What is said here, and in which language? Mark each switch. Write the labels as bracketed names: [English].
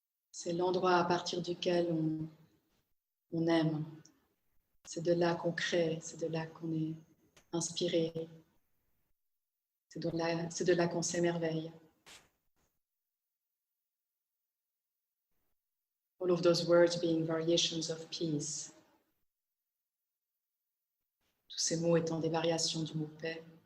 [French] C'est l'endroit à partir duquel on aime. C'est de là qu'on crée, c'est de là qu'on est inspiré. C'est de là qu'on s'émerveille. [English] All of those words being variations of peace. [French] Tous ces mots étant des variations du mot paix.